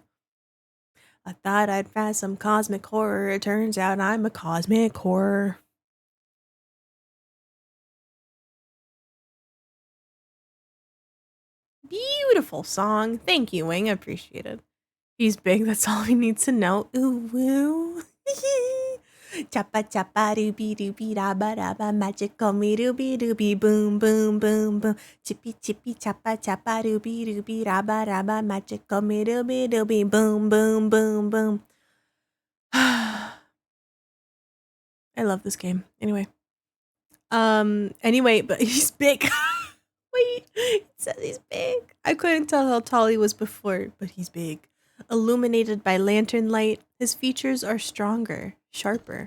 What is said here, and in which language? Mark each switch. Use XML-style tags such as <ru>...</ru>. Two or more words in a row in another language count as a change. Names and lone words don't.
<en>I thought I'd find some cosmic horror. It turns out I'm a cosmic horror. Beautiful song. Thank you, Wing. I appreciate it. He's big. That's all he needs to know. Ooh, woo. Chappa chappa doobie doobie da ba da ba, magical me doobie doobie boom boom boom boom, chippy chippy chappa chappa doobie doobie da ba da ba, magical me doobie doobie boom boom boom boom. I love this game. Anyway, but he's big. Wait, it says he's big. I couldn't tell how tall he was before, but he's big. Illuminated by lantern light, his features are stronger, sharper.</en>